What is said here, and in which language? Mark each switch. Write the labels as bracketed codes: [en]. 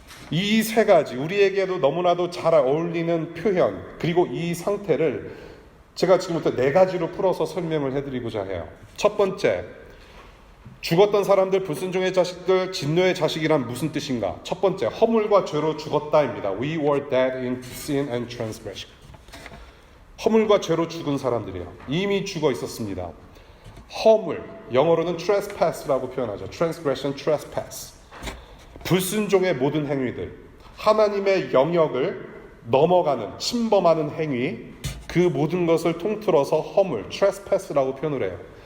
[ko] 이 세 가지 우리에게도 너무나도 잘 어울리는 표현, 그리고 이 상태를 제가 지금부터 네 가지로 풀어서 설명을 해드리고자 해요. 첫 번째, 죽었던 사람들, 불순종의 자식들, 진노의 자식이란 무슨 뜻인가? 첫 번째, 허물과 죄로 죽었다입니다. [en] We were dead in sin and transgression. [ko] 허물과 죄로 죽은 사람들이에요. 이미 죽어 있었습니다. 허물, 영어로는 trespass라고 표현하죠. [en] transgression, trespass. [ko] 불순종의 모든 행위들, 하나님의 영역을 넘어가는, 침범하는 행위, 그 모든 것을 통틀어서 허물, trespass라고 표현을 해요.